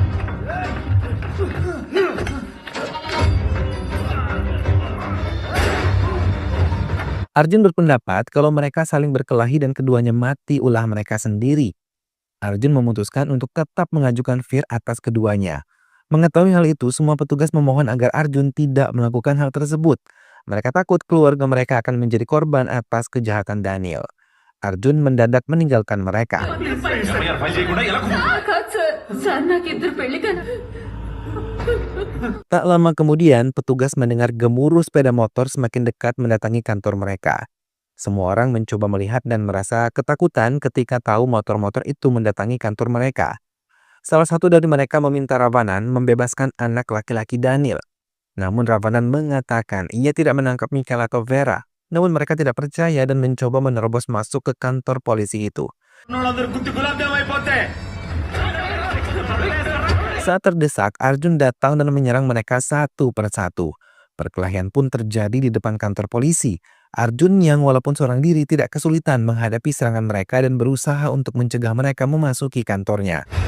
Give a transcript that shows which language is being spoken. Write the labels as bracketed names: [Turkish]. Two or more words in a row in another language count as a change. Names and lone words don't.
[Indonesian] Arjun berpendapat kalau mereka saling berkelahi dan keduanya mati ulah mereka sendiri. Arjun memutuskan untuk tetap mengajukan vir atas keduanya. Mengetahui hal itu, semua petugas memohon agar Arjun tidak melakukan hal tersebut. Mereka takut keluarga mereka akan menjadi korban atas kejahatan Daniel. Arjun mendadak meninggalkan mereka. [English] FIR file [Telugu] చేయకుండా ఎలా కాదు [English] sir sir [Telugu] నాకు ఇద్దరు పెళ్లి కదా [Indonesian] Tak lama kemudian, petugas mendengar gemuruh sepeda motor semakin dekat mendatangi kantor mereka. Semua orang mencoba melihat dan merasa ketakutan ketika tahu motor-motor itu mendatangi kantor mereka. Salah satu dari mereka meminta Ravanan membebaskan anak laki-laki Daniel. Namun Ravanan mengatakan ia tidak menangkap Mikhail atau Vera. Namun mereka tidak percaya dan mencoba menerobos masuk ke kantor polisi itu. [Telugu] వాళ్ళందరూ గుత్తి గులాబ్జామ్ అయిపోతే [Indonesian] Saat terdesak, Arjun datang dan menyerang mereka satu persatu. Perkelahian pun terjadi di depan kantor polisi. Arjun yang walaupun seorang diri tidak kesulitan menghadapi serangan mereka dan berusaha untuk mencegah mereka memasuki kantornya.